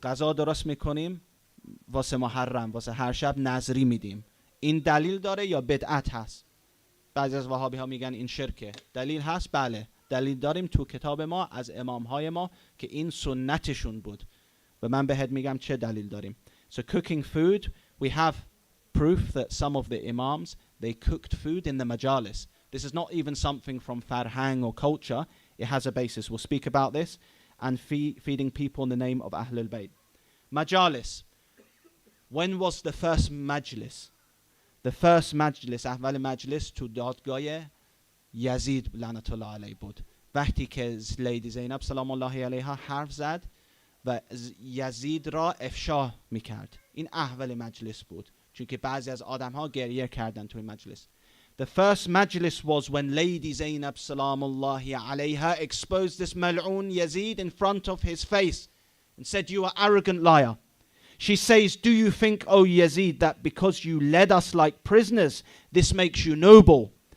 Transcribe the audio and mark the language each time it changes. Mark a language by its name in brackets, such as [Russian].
[Persian] Qaza darast mikonیم واسه محرم واسه هر شب نظری میدیم. این دلیل داره یا بدعت هست؟ بعضی از وهابی ها میگن این شرکه. دلیل هست؟ بله. دلیل داریم تو کتاب ما از امام های ما که این سنتشون بود. و من بهت میگم چه دلیل داریم. [English] So cooking food, we have proof that some of the imams, they cooked food in the majalis. This is not even something from farhang or culture. It has a basis. We'll speak about this. And feeding people in the name of Al-Bayt. Majalis. When was the first majlis? The first majlis, [Persian] اول مجلس تو دادگاه یزید لعنت الله علیه بود. وقتی که لیدی زینب سلام الله علیها حرف زد و یزید را افشا میکرد. این اول مجلس بود. چون که بعضی از آدم ها گریه کردن توی مجلس. [English] The first majlis was when Lady Zainab salam Allah alayha exposed this mal'oon Yazid in front of his face and said, you are arrogant liar. She says, do you think, O Yazid, that because you led us like prisoners, this makes you noble?